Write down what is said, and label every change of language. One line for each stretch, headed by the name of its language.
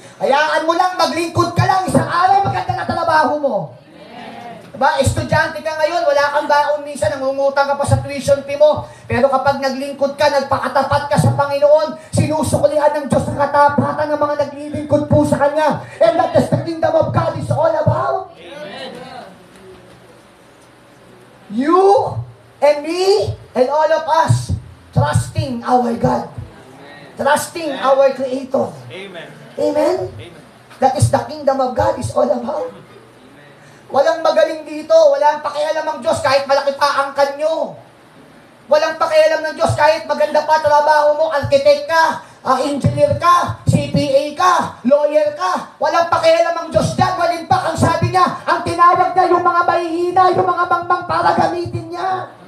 Filipino: Hayaan mo lang, maglingkod ka lang. Isang araw, maganda na trabaho mo. Diba? Estudyante ka ngayon, wala kang baon minsan, nangungutang ka pa sa tuition fee mo. Pero kapag naglingkod ka, nagpakatapat ka sa Panginoon, sinusuklihan ng Diyos ang katapatan ng mga naglilingkod po sa Kanya.
English: And that is the kingdom of God is all about. Amen. You and me and all of us trusting our God. Trusting our Creator. Amen. Amen? Amen. That is the kingdom of God is all about.
Filipino: Walang magaling dito, walang pakialam ng Diyos kahit malaki pa ang kanyo. Walang pakialam ng Diyos kahit maganda pa trabaho mo, architect ka, engineer ka, CPA ka, lawyer ka. Walang pakialam ng Diyos dyan, walimpak ang sabi niya, ang tinawag niya yung mga mahihina, yung mga mangmang para gamitin niya.